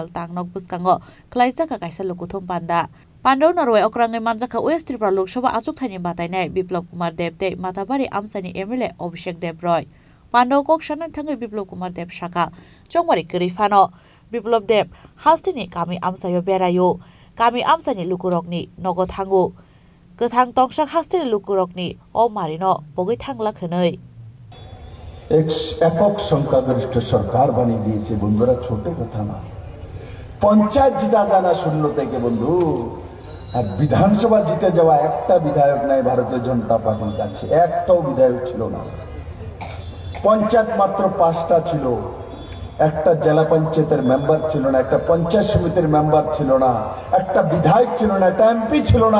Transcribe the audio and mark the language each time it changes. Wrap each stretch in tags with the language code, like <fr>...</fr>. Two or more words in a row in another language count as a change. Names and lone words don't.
<trp>टांगनक पुस्कांग ख्लाइजाखा कायसा लुकुथुम पांडव नारवे अक्रांगै मानजाखा वेस्ट त्रिपुरा लोकसभा आचुकथानि बातायनाय बिप्लब कुमार देबते माताबाड़ी आमसानि एमएलए अभिषेक देबरय पांडव कक्सानो थांगै बिप्लब कुमार देब शाखा चंगबारि करिफानो बिप्लब देब हास्तिनि गामि आमसायो बेरायो गामि आमसानि लुकुरकनि नगो थांगु गोथां तंसाक हास्तिनि लुकुरकनि अ मारिनो बगै थांला खनै</trp> <bn>एक एকক সংখ্যাগরিষ্ঠ সরকার বানিয়ে দিয়েছে বন্ধুরা, ছোট কথা না। পঞ্চায়েত জিতা জানা শূন্য থেকে বন্ধু, আর বিধানসভা জিতে যাওয়া একটা বিধায়ক নাই ভারতীয় জনতা পার্টির কাছে, একটাও বিধায়ক ছিল না। পঞ্চায়েত মাত্র 5টা ছিল, একটা জেলা পঞ্চায়েতের মেম্বার ছিল না, একটা পঞ্চায়েত সমিতির মেম্বার ছিল না, একটা বিধায়ক ছিল না, একটা এমপি ছিল না।</bn>